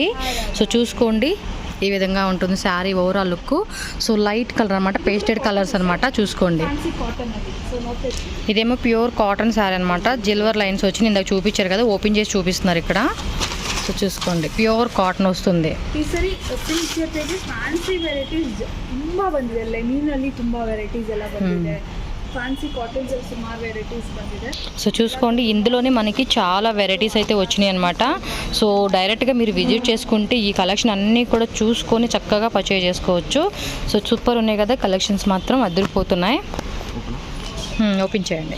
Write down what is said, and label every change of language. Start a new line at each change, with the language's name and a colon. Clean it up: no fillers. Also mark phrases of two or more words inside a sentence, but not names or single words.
Telugu: సో చూసుకోండి, ఈ విధంగా ఉంటుంది శారీ
English: overall look.
Telugu: సో
English: light colour
Telugu: అనమాట,
English: pasted colours
Telugu: అనమాట. చూసుకోండి, ఇదేమో
English: pure cotton saree
Telugu: అనమాట.
English: silver lines
Telugu: వచ్చి ఇందాక చూపించారు కదా, ఓపెన్ చేసి చూపిస్తున్నారు ఇక్కడ. సో చూసుకోండి,
English: pure cotton
Telugu: వస్తుంది.
Kannada: ಈ ಸರಿ ಸಿಲ್ಕ್ ಜೊತೆಗೆ
English: fancy varieties
Kannada: ತುಂಬಾ ಬಂದಿದೆ. ಲೆನಿನಲ್ಲಿ ತುಂಬಾ ವೆರೈಟೀಸ್ ಎಲ್ಲ ಬಂದಿದೆ.
English: fancy cottons
Telugu: సుమారు వెరైటీస్ ಬಂದಿದೆ. సో చూసుకోండి, ఇందులోనే మనకి చాలా వెరైటీస్ అయితే వచ్చినాయి అనమాట. సో డైరెక్ట్గా మీరు విజిట్ చేసుకుంటే ఈ కలెక్షన్ అన్నీ కూడా చూసుకొని చక్కగా పర్చేజ్ చేసుకోవచ్చు. సో సూపర్ ఉన్నాయి కదా కలెక్షన్స్, మాత్రం అదిరిపోతున్నాయి. ఓపెన్ చేయండి.